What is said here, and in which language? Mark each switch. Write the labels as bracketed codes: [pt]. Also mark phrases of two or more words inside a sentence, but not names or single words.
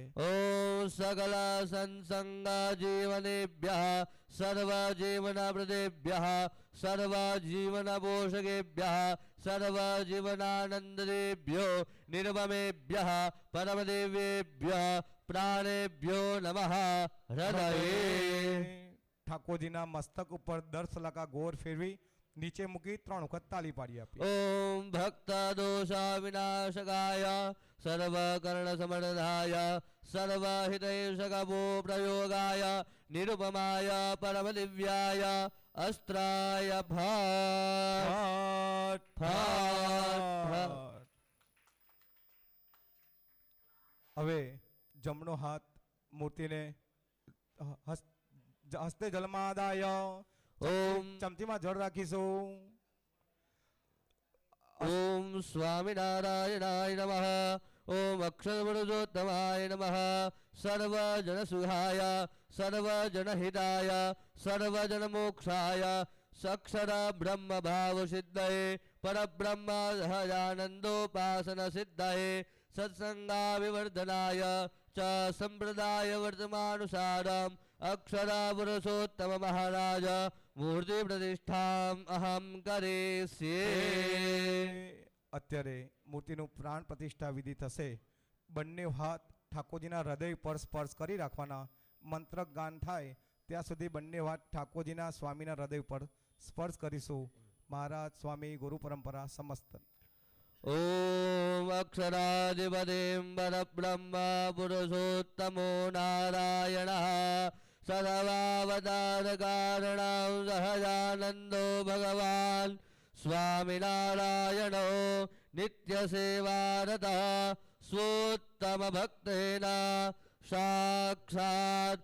[sa] ઓમ સકલ સંસંગ જીવનેભ્યઃ સર્વ જીવન પ્રદેભ્યઃ સર્વ જીવન પોષકેભ્યઃ સર્વ જીવનાનંદેભ્યો નિર્મમેભ્યઃ પરમ દેવેભ્યઃ પ્રાણેભ્યો નમઃ હૃદયે. [gu] ઠાકોરજીના મસ્તક ઉપર દર સલાકા ગોર ફેરવી નીચે મૂકી 3 વખત તાલી પાડી આપી. [sa] ઓમ ભક્ત દોષ વિનાશકાય સર્વ કર્ણ સમર્ધાય सर्वहितैषकवो प्रयोगाय निरुपमाय परमदिव्याय अस्त्राय फट् फट् फट्। [gu] હવે જમણો હાથ મૂર્તિને હસ્તે જલમાં આદાય ઓમ ચમચીમાં જળ રાખીશું. [sa] ओम स्वामिनारायणाय नमः। ओम अक्षरपुरुषोत्तमाय नमः। सर्वजनसुखाय सर्वजनहिताय सर्वजनमोक्षाय सक्षर ब्रह्म भाव सिद्धये परब्रह्म सहजानंदोपासन सिद्धये सत्संगाभिवर्धनाय च संप्रदाय वर्तमानुसारम् अक्षर पुरुषोत्तम महाराज मूर्ति प्रतिष्ठाम अहम करिष्ये। [gu] અત્યારે મૂર્તિનું પ્રાણ પ્રતિષ્ઠા વિધિ થશે. બંને હાથ ઠાકોરજીના હૃદય પર સ્પર્શ કરી રાખવાના. મંત્ર ગાન થાય ત્યાં સુધી બંને હાથ ઠાકોરજીના સ્વામીના હૃદય પર સ્પર્શ કરીશું. મહારાજ સ્વામી ગુરુ પરંપરા સમસ્ત. [sa] ओम अक्षराधिपतिं परब्रह्म पुरुषोत्तमो नारायणः सर्वावतारकारणं सहजानन्दो भगवान् स्वामिनारायणो नित्यसेवारतः स्वोत्तमभक्तेन साक्षात्